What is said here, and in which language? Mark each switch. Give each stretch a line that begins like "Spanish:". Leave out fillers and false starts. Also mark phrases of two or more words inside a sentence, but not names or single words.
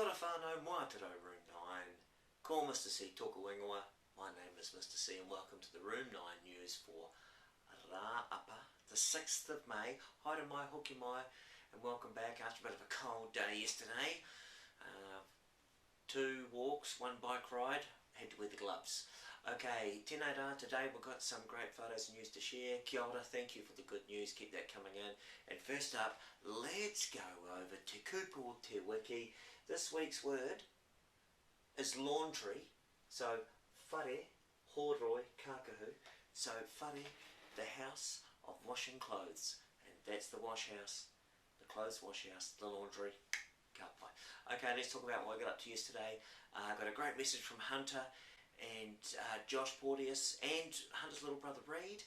Māori: whānau mua te rau Room 9. Ko Mr. C tōku ingoa.
English: My name is Mr. C and welcome to the Room 9 news for Rāapa, the 6th of May.
Māori: Haere mai, hoki mai,
English: and welcome back after a bit of a cold day yesterday. 2 walks, 1 bike ride, had to wear the gloves.
Māori: Okay, tēnei rā,
English: today we've got some great photos and news to share.
Māori: Kia ora,
English: thank you for the good news, keep that coming in. And first up, let's go over to Kupu Te Wiki. This week's word is laundry. So,
Māori: whare, horoi, kākahu.
English: So, whare, the house of washing clothes. And that's the wash house, the clothes wash house, the laundry. Okay, let's talk about what I got up to yesterday. I got a great message from Hunter and Josh Porteous and Hunter's little brother Reed.